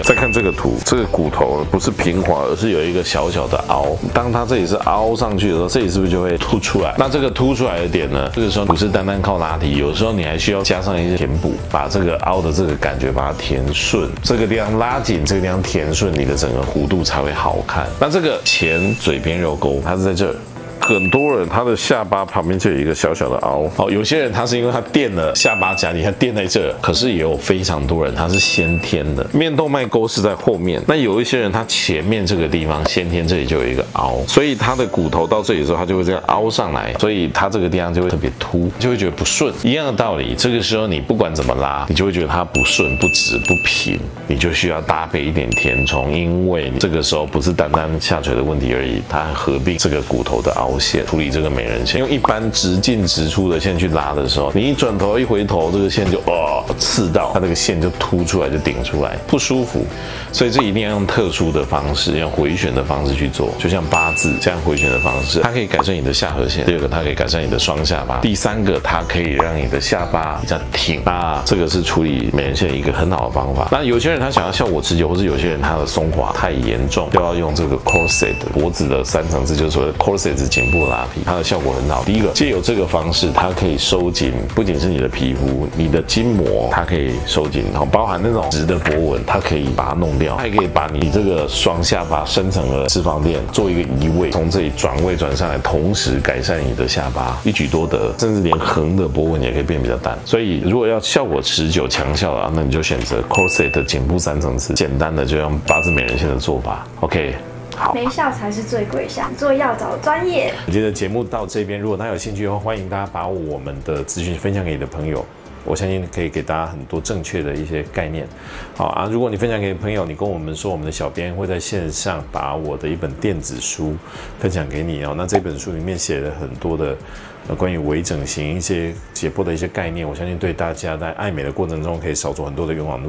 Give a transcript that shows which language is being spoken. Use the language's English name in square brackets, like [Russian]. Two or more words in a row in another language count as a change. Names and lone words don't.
[Chinese] 再看這個圖，這個骨頭不是平滑，而是有一個小小的凹。當它這裡是凹上去的時候，這裡是不是就會凸出來？那這個凸出來的點呢，這個時候不是單單靠拉提，有時候你還需要加上一些填補，把這個凹的這個感覺把它填順，這個地方拉緊，這個地方填順，你的整個弧度才會好看。那這個前嘴邊肉溝，它是在這兒。很多人他的下巴旁邊就有一個小小的凹。好，有些人他是因為他墊了下巴夾，你看墊在這，可是也有非常多人他是先天的，面動脈溝是在後面。那有一些人他前面這個地方先天這裡就有一個凹，所以他的骨頭到這裡的時候，他就會這樣凹上來，所以他這個地方就會特別凸，就會覺得不順。一樣的道理，這個時候你不管怎麼拉，你就會覺得它不順、不直、不平，你就需要搭配一點填充，因為這個時候不是單單下垂的問題而已，它還合併這個骨頭的凹陷，處理這個美人線。用一般直進直出的線去拉的時候，你一轉頭一回頭，這個線就刺到，它這個線就凸出來，就頂出來，不舒服。所以這一定要用特殊的方式，用回旋的方式去做，就像八字這樣回旋的方式，它可以改善你的下頜線。第二個，它可以改善你的雙下巴。第三個，它可以讓你的下巴比較挺。那這個是處理美人線一個很好的方法。那有些人他想要效果持久，或是有些人他的鬆滑太嚴重，就要用這個 corset 脖子的3層次，就是所謂的 corset 頸部拉皮，它的效果很好。第一個，借由這個方式，它可以收緊，不僅是你的皮膚，你的筋膜它可以收緊，然後包含那種直的波紋，它可以把它弄掉，它還可以把你這個雙下巴深層的脂肪墊做一個移位，從這裡轉位轉上來，同時改善你的下巴，一舉多得，甚至連橫的波紋也可以變比較淡。所以如果要效果持久強效的，那你就選擇 corset 頸部3層次，簡單的就用八字美人線的做法。OK。好，沒效才是最貴，想做要找專業。我覺得節目到這邊，如果大家有興趣的話，歡迎大家把我們的資訊分享給你的朋友，我相信可以給大家很多正確的一些概念。好啊，如果你分享給朋友，你跟我們說，我們的小編會在線上把我的一本電子書分享給你哦。那這本書裡面寫了很多的關於微整形一些解剖的一些概念，我相信對大家在愛美的過程中可以少走很多的冤枉路。